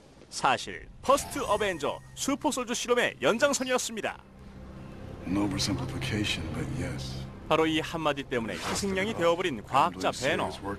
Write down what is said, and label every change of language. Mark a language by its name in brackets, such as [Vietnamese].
[Korean] 사실 퍼스트 어벤져 슈퍼솔저 실험의 연장선이었습니다. [English] No oversimplification, but yes. [Korean] 바로 이 한마디 때문에 희생양이 되어버린 과학자 배너.